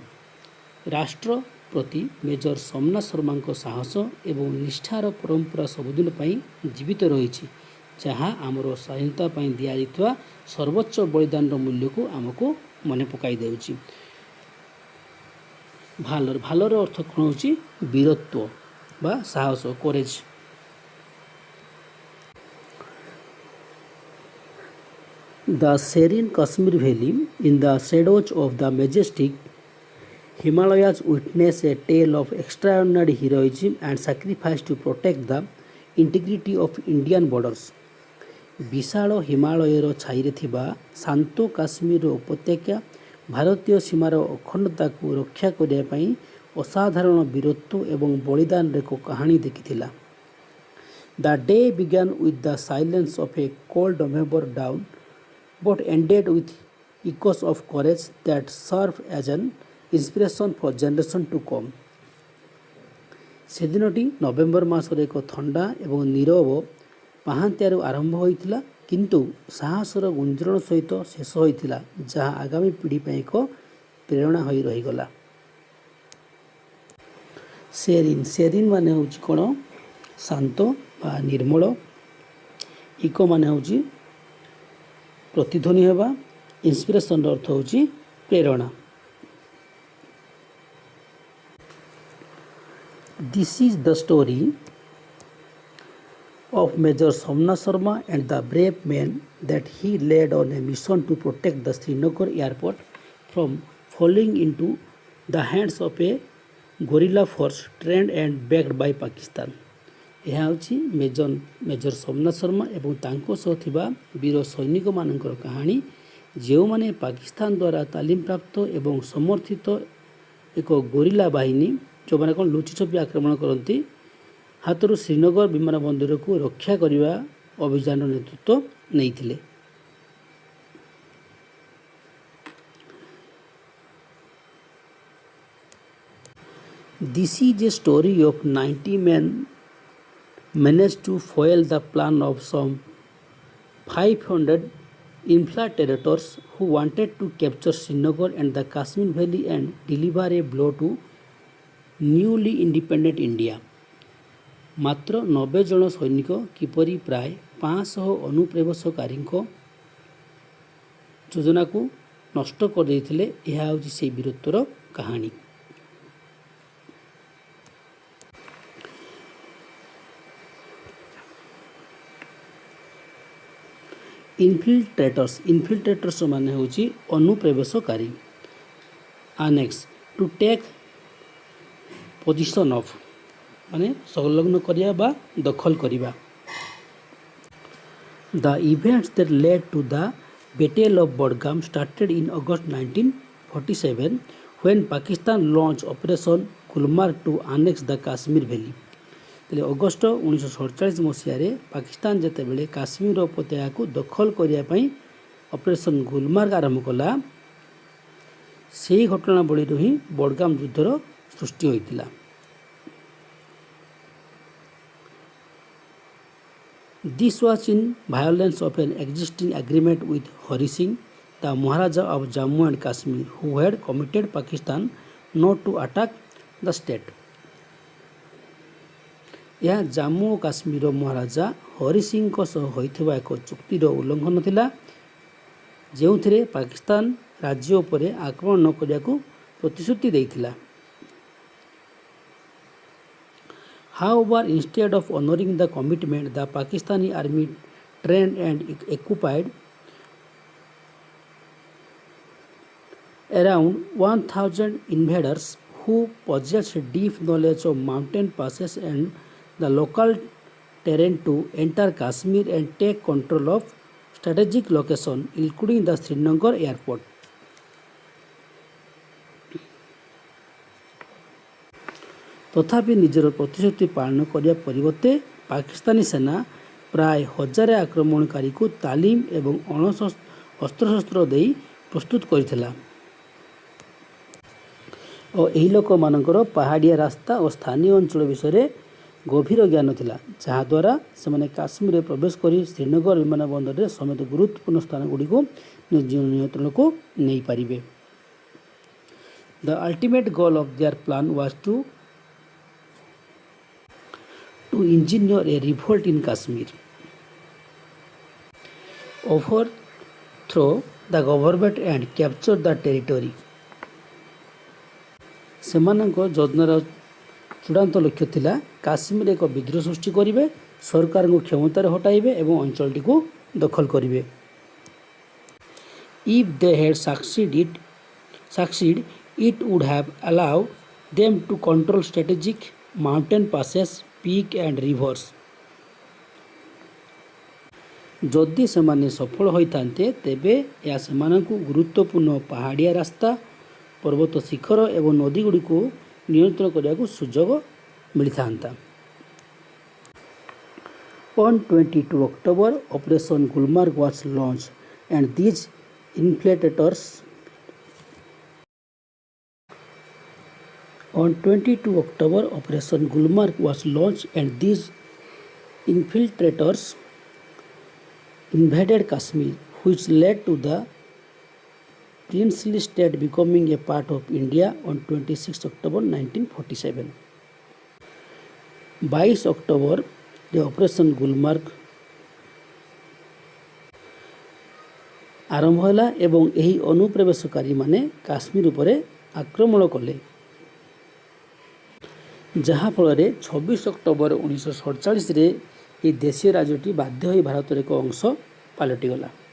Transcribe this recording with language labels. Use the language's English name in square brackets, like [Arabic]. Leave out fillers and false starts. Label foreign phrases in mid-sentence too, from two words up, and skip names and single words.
[Odia] ରାଷ୍ଟ୍ର ପ୍ରତି ମେଜର ସୋମନାଥ ଶର୍ମାଙ୍କ ସାହସ ଏବଂ ନିଷ୍ଠାର ପରମ୍ପରା ସବୁଦିନ ପାଇଁ ଜୀବିତ ରହିଛି, ଯାହା ଆମର ସ୍ୱାଧୀନତା ପାଇଁ ଦିଆଯାଇଥିବା ସର୍ବୋଚ୍ଚ ବଳିଦାନର ମୂଲ୍ୟକୁ ଆମକୁ ମନେ ପକାଇ ଦେଉଛି। ଭାଲର ଅର୍ଥ କ'ଣ ହେଉଛି? ବୀରତ୍ୱ ବା ସାହସ, କୋରେଜ୍। [English] The serene Kashmir Valley in the shadows of the majestic Himalayas witness a tale of extraordinary heroism and sacrifice to protect the integrity of Indian borders. [Odia] ବିଶାଳ ହିମାଳୟର ଛାଇରେ ଥିବା ଶାନ୍ତ କାଶ୍ମୀର ଉପତ୍ୟକା ଭାରତୀୟ ସୀମାର ଅଖଣ୍ଡତାକୁ ରକ୍ଷା କରିବା ପାଇଁ ଅସାଧାରଣ ବୀରତ୍ୱ ଏବଂ ବଳିଦାନର ଏକ କାହାଣୀ ଦେଖିଥିଲା। [English] The day began with the silence of a cold November dawn, but ended with echoes of courage that serve as an inspiration for generation to come. [Odia] ସେଦିନଟି ନଭେମ୍ବର ମାସର ଏକ ଥଣ୍ଡା ଏବଂ ନୀରବ ପାହାନ୍ତିଆରୁ ଆରମ୍ଭ ହୋଇଥିଲା, କିନ୍ତୁ ସାହସର ଗୁଞ୍ଜରଣ ସହିତ ଶେଷ ହୋଇଥିଲା, ଯାହା ଆଗାମୀ ପିଢ଼ି ପାଇଁ ଏକ ପ୍ରେରଣା ହୋଇ ରହିଗଲା। ସେରିନ୍ ମାନେ ହେଉଛି କ'ଣ? ଶାନ୍ତ ବା ନିର୍ମଳ। ଇକୋ ମାନେ ହେଉଛି ପ୍ରତିଧ୍ୱନି ହେବା। ଇନ୍ସପିରେସନ୍ର ଅର୍ଥ ହେଉଛି ପ୍ରେରଣା। [English] This is the story of Major Somnath Sharma and the brave men that he led on a mission to protect the Srinagar airport from falling into the hands of a guerrilla force trained and backed by Pakistan. [Odia] ଏହା ହେଉଛି ମେଜର ସୋମନାଥ ଶର୍ମା ଏବଂ ତାଙ୍କ ସହ ଥିବା ବୀର ସୈନିକମାନଙ୍କର କାହାଣୀ, ଯେଉଁମାନେ ପାକିସ୍ତାନ ଦ୍ୱାରା ତାଲିମପ୍ରାପ୍ତ ଏବଂ ସମର୍ଥିତ ଏକ ଗୋରିଲା ବାହିନୀ, ଯେଉଁମାନେ କ'ଣ ଲୁଚିଛପି ଆକ୍ରମଣ କରନ୍ତି, ହାତରୁ ଶ୍ରୀନଗର ବିମାନ ବନ୍ଦରକୁ ରକ୍ଷା କରିବା ଅଭିଯାନର ନେତୃତ୍ୱ ନେଇଥିଲେ। [English] This is a story of 90 men managed to foil the plan of some 500 infiltrators who wanted to capture Srinagar and the Kashmir Valley and deliver a blow to newly independent India. [Odia] ମାତ୍ର 90 ଜଣ ସୈନିକ କିପରି ପ୍ରାୟ 500 ଅନୁପ୍ରବେଶକାରୀଙ୍କ ଯୋଜନାକୁ ନଷ୍ଟ କରିଦେଇଥିଲେ, ଏହା ହେଉଛି ସେହି ବୀରତ୍ୱର କାହାଣୀ। ଇନଫିଲ୍ଟ୍ରେଟର୍ସ ମାନେ ହେଉଛି ଅନୁପ୍ରବେଶକାରୀ। [English] annex to take position of [Odia] ମାନେ ସଂଲଗ୍ନ କରିବା ବା ଦଖଲ କରିବା। [English] The events that led to the Battle of Budgam started in August 1947 when Pakistan launched Operation Gulmarg to annex the Kashmir Valley. [Odia] ତେବେ ଅଗଷ୍ଟ 1947 ମସିହାରେ ପାକିସ୍ତାନ ଯେତେବେଳେ କାଶ୍ମୀର ଉପତ୍ୟକାକୁ ଦଖଲ କରିବା ପାଇଁ ଅପରେସନ୍ ଗୁଲମାର୍ଗ ଆରମ୍ଭ କଲା, ସେହି ଘଟଣାବଳୀରୁ ହିଁ ବଡ଼ଗାମ ଯୁଦ୍ଧର ସୃଷ୍ଟି ହୋଇଥିଲା। [English] This was in violence of an existing agreement with Hari Singh, the Maharaja of Jammu and Kashmir, who had committed Pakistan not to attack the state. [Odia] ଏହା ଜାମ୍ମୁ ଓ କାଶ୍ମୀରର ମହାରାଜା ହରି ସିଂଙ୍କ ସହ ହୋଇଥିବା ଏକ ଚୁକ୍ତିର ଉଲ୍ଲଂଘନ ଥିଲା। ଯେଉଁଥିରେ ପାକିସ୍ତାନ ରାଜ୍ୟ ଉପରେ ଆକ୍ରମଣ ନ କରିବାକୁ ପ୍ରତିଶ୍ରୁତି ଦେଇଥିଲା। [English] However, instead of honoring the commitment, the Pakistani army trained and occupied around 1,000 invaders who possessed deep knowledge of mountain passes and the local terrain to enter Kashmir and take control of strategic locations, including the Srinagar airport. [Odia] ତଥାପି ନିଜର ପ୍ରତିଶ୍ରୁତି ପାଳନ କରିବା ପରିବର୍ତ୍ତେ ପାକିସ୍ତାନୀ ସେନା ପ୍ରାୟ 1000 ଆକ୍ରମଣକାରୀଙ୍କୁ ତାଲିମ ଏବଂ ଅସ୍ତ୍ରଶସ୍ତ୍ର ଦେଇ ପ୍ରସ୍ତୁତ କରିଥିଲା ଓ ଏହି ଲୋକମାନଙ୍କର ପାହାଡ଼ିଆ ରାସ୍ତା ଓ ସ୍ଥାନୀୟ ଅଞ୍ଚଳ ବିଷୟରେ ଗଭୀର ଜ୍ଞାନ ଥିଲା, ଯାହାଦ୍ୱାରା ସେମାନେ କାଶ୍ମୀରରେ ପ୍ରବେଶ କରି ଶ୍ରୀନଗର ବିମାନ ବନ୍ଦରରେ ସମେତ ଗୁରୁତ୍ୱପୂର୍ଣ୍ଣ ସ୍ଥାନଗୁଡ଼ିକୁ ନିଜ ନିୟନ୍ତ୍ରଣକୁ ନେଇପାରିବେ। [English] The ultimate goal of their plan was to engineer a revolt in Kashmir, overthrow the government and capture the territory. [Odia] ସେମାନଙ୍କ ଯୋଜନାର ଚୂଡ଼ାନ୍ତ ଲକ୍ଷ୍ୟ ଥିଲା କାଶ୍ମୀରରେ ଏକ ବିଦ୍ରୋହ ସୃଷ୍ଟି କରିବେ, ସରକାରଙ୍କୁ କ୍ଷମତାରେ ହଟାଇବେ ଏବଂ ଅଞ୍ଚଳଟିକୁ ଦଖଲ କରିବେ। [English] If they had succeeded, it would have allowed them to control strategic mountain passes, peaks and rivers. [Odia] ଯଦି ସେମାନେ ସଫଳ ହୋଇଥାନ୍ତେ ତେବେ ଏହା ସେମାନଙ୍କୁ ଗୁରୁତ୍ୱପୂର୍ଣ୍ଣ ପାହାଡ଼ିଆ ରାସ୍ତା, ପର୍ବତ ଶିଖର ଏବଂ ନଦୀଗୁଡ଼ିକୁ ନିୟନ୍ତ୍ରଣ କରିବାକୁ ସୁଯୋଗ ମିଳିଥାନ୍ତା। [English] On 22 October, Operation Gulmarg was launched and these infiltrators invaded Kashmir, which led to the princely state becoming a part of India on 26 October 1947. [Odia] 22 October ରେ ଅପରେସନ୍ ଗୁଲମାର୍ଗ ଆରମ୍ଭ ହେଲା ଏବଂ ଏହି ଅନୁପ୍ରବେଶକାରୀମାନେ କାଶ୍ମୀର ଉପରେ ଆକ୍ରମଣ କଲେ, ଯାହାଫଳରେ 26 ଅକ୍ଟୋବର 1947ରେ ଏହି ଦେଶୀୟ ରାଜ୍ୟଟି ବାଧ୍ୟ ହୋଇ ଭାରତର ଏକ ଅଂଶ ପାଲଟିଗଲା।